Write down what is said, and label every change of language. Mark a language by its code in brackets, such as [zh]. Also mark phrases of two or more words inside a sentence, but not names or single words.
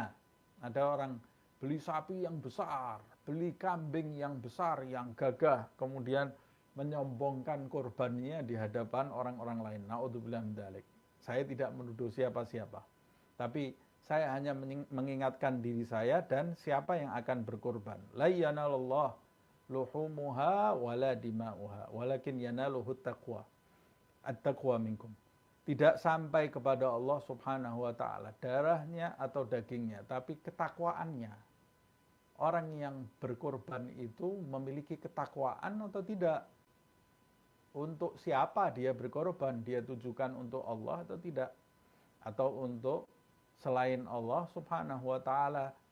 [id] Ada orang beli sapi yang besar, beli kambing yang besar, yang gagah, kemudian menyombongkan kurbannya di hadapan orang-orang lain. [ar] نعوذ بالله من ذلك. [id] Saya tidak menuduh siapa-siapa, tapi saya hanya mengingatkan diri saya dan siapa yang akan berkurban. [ar] لا ينال الله لحومها ولا دماؤها ولكن يناله التقوى. التقوى منكم. [id] Tidak sampai kepada Allah [ar] سبحانه وتعالى [id] darahnya atau dagingnya, tapi ketakwaannya. Orang yang berkorban itu memiliki ketakwaan atau tidak? Untuk siapa dia berkorban? Dia tujukan untuk Allah atau tidak? Atau untuk selain Allah [ar] سبحانه وتعالى?